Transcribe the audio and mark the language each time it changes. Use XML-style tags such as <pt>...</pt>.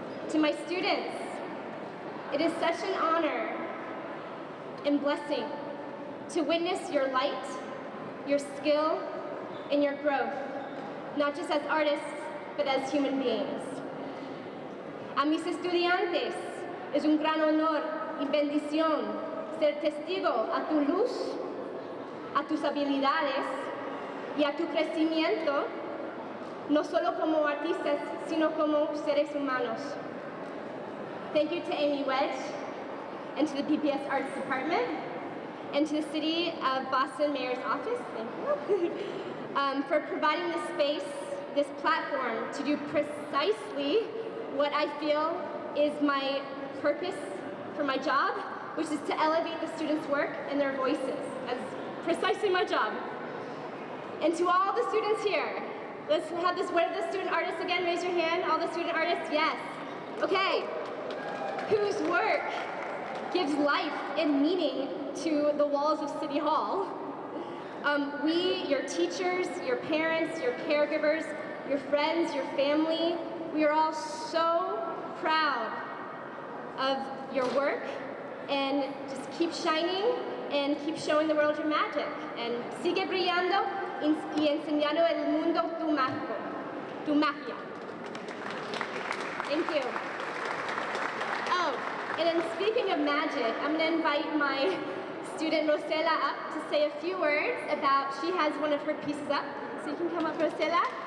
<en>To my students, it is such an honor and blessing to witness your light, your skill, and your growth, not just as artists, but as human beings.</en> <es>A mis estudiantes, es un gran honor y bendición ser testigo a tu luz, a tus habilidades y a tu crecimiento, no solo como artistas, sino como seres humanos.</es> <en>Thank you to Amy Wedge and to the BPS Arts Department and to the City of Boston Mayor's Office, thank you, for providing this space, this platform to do precisely what I feel is my purpose for my job, which is to elevate the students' work and their voices. That's precisely my job. And to all the students here, let's have this, what are the student artists again? Raise your hand, all the student artists, yes. Okay, whose work gives life and meaning to the walls of City Hall. We, your teachers, your parents, your caregivers, your friends, your family, we are all so proud of your work, and just keep shining and keep showing the world your magic.</en> <es>And sigue brillando y enseñando el mundo tu magia.</es> <en>Thank you. Oh, and then speaking of magic, I'm going to invite my student Rosella up to say a few words about, she has one of her pieces up. So you can come up, Rosella.</en>